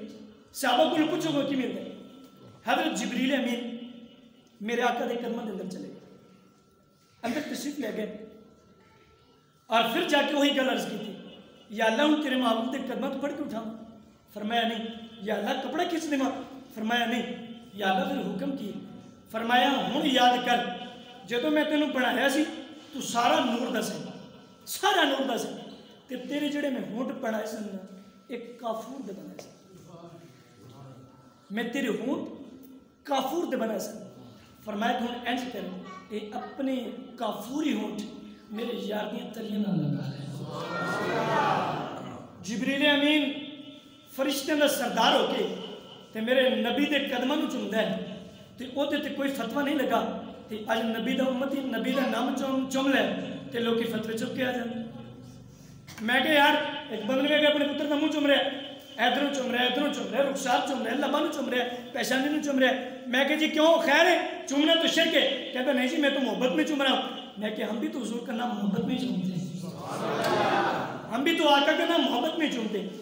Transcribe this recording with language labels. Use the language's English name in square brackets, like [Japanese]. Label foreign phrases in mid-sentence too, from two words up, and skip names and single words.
[Urdu] صحابہ کو پوچھو کو کی ملتا ہے؟ حضرت جبریل امین میرے آقا دے قدموں کے اندر چلے گئے, اندر تشریف لے گئے اور پھر جا کے وہی گل عرض کی تھی [Punjabi] یا اللہ ہوں تیرے محبوب دے قدموں تو پڑھ کے اٹھاؤں؟ [Urdu] فرمایا نہیں. [Punjabi] یا اللہ کپڑا کھینچ دیواں؟ [Urdu] فرمایا نہیں. [Punjabi] یا اللہ پھر حکم کی؟ فرمایا ہوں یاد کر جدوں میں تینوں بنایا سی تو سارا نور دا سی, سارا نور دا سی, تے تیرے جڑے میں ہونٹ بنائے سن ایک کافور دے بنائے سن. میں تیرے ہونٹ کافور دے بنائے سن. فرمایا کہ ہوں اینج کر اے اپنے کافوری ہونٹ میرے یار دیاں تلیاں نہ لگا لے. جبریل امین فرشتے دا سردار ہو کے تے میرے نبی دے قدموں نو چومدا ہے تے او تے کوئی فتوی نہیں لگا تے اج نبی دا امتی نبی دا نام چوم لے تے لوکی فتوی چک کے آ جاندے. میں کہ یار ایک بندے میں اپنے پتر دا منہ چوم رہا ہے, ادھروں چوم رہا ہے ادھروں چوم رہا ہے, رخسار چوم رہا ہے, لباں نو چوم رہا ہے, پیشانی نو چوم رہا ہے. [Urdu] میں کہ جی کیوں خیر ہے چومنا تو شرک ہے؟ کہتا نہیں جی میں تو محبت میں چوم رہا ہوں. میں کہ ہم بھی تو حضور کا نام محبت میں چومتے ہیں, ہم بھی تو آقا کا نام محبت میں چومتے ہیں.